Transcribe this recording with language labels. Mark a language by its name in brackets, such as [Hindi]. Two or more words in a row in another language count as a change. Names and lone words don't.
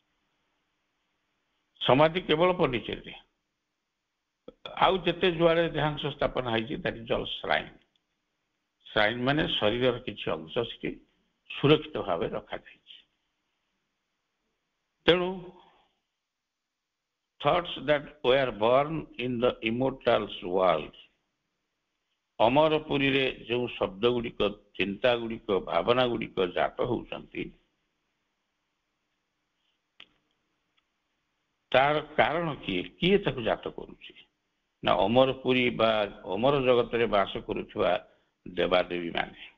[Odia] ସମାଧି କେବଳ ପଣ୍ଡିଚେରୀରେ, ଆଉ ଯେତେ ଯୁଆଡ଼େ ଦେହାଂଶ ସ୍ଥାପନ ହେଇଛି [English] that is all shrine. [Odia] ଶ୍ରାଇନ୍ ମାନେ ଶରୀରର କିଛି ଅଂଶ ସେଠି ସୁରକ୍ଷିତ ଭାବେ ରଖାଯାଇଛି। [English] ତେଣୁ thoughts that were born in the immortal world, [Odia] ଅମରପୁରୀରେ ଯେଉଁ ଶବ୍ଦ ଗୁଡ଼ିକ, ଚିନ୍ତା ଗୁଡ଼ିକ, ଭାବନା ଗୁଡ଼ିକ ଜାତ ହେଉଛନ୍ତି, ତାର କାରଣ କିଏ? କିଏ ତାକୁ ଜାତ କରୁଛି? ନା ଅମରପୁରୀ ବା ଅମର ଜଗତରେ ବାସ କରୁଥିବା ଦେବାଦେବୀ ମାନେ।